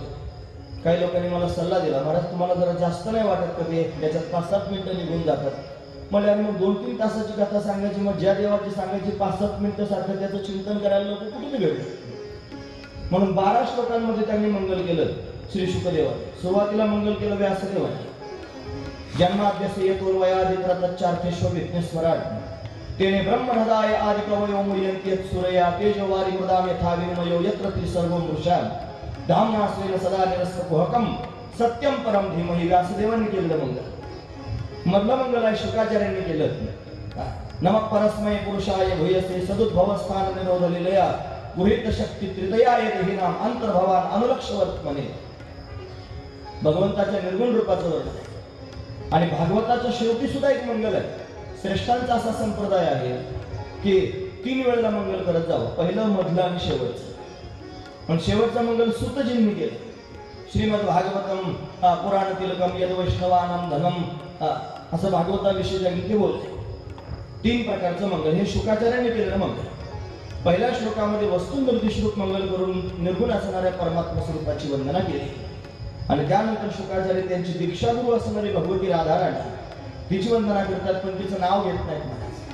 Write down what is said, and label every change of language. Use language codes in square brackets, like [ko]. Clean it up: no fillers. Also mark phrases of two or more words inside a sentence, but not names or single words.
[mr] काही लोकांनी मला सल्ला दिला, महाराज तुम्हाला जरा जास्त नाही वाटत का ते त्याच्यात 5-7 मिनिटं निघून जातात. मला मग 2-3 तासाची कथा सांगायची, मग ज्या देवाची सांगायची 5-7 मिनिटं सारखं त्याचं चिंतन करायला लोक कुठून घडले. म्हणून 12 श्लोकांमध्ये त्यांनी मंगल केलं श्री शुकदेवाने. सुरुवातीला मंगल केलं व्यासदेवाने. [sa] जन्माद्यस्य येतोर्वयादित्रतच्चार्थेष्व विघ्नेश्वराट तेने ब्रह्महृदाय आदिकवयो मुह्यन्ति यत्सूरया तेजोवारि मृदाम यथा विनिमयो यत्र त्रिसर्वो मृषा धाम्ना स्वेन सदा निरस्तकुहकं सत्यम परम धीमहि. [mr] व्यासदेवांनी केलेलं मंगल. मधलं मंगल आहे शुकाचार्यांनी केलं. [sa] नमः परस्मै पुरुषाय भूयसे सदुद्भवस्थान निरोध लीलया गुहित शक्ती त्रितयाय देहि नाम अंतर्भवान अनुलक्षवर्तमने. [mr] भगवंताच्या निर्गुण रूपाचं वर्णन आणि भागवताच्या शेवटी सुद्धा एक मंगल आहे. श्रेष्ठांचा असा संप्रदाय आहे की 3 वेळेला मंगल करत जावं, पहिलं, मधलं आणि शेवटचं. पण शेवटचं मंगल सूतजींनी केलं. [sa] श्रीमद भागवतम पुराण तिलकम यद वैष्णवानम धनम [mr] असं भागवताविषयी ज्यांनी ते बोलते. 3 प्रकारचं मंगल हे शुकाचार्यांनी केलेलं मंगल. पहिल्या श्लोकामध्ये वस्तुनिर्दिष्ट मंगल करून निर्गुण असणाऱ्या परमात्मा स्वरूपाची वंदना केली आणि त्यानंतर शुकाचार्य त्यांची दीक्षागुरु असणारी भगवती राधाराणी तिची वंदना करतात, पण तिचं नाव घेत नाहीत महाराज.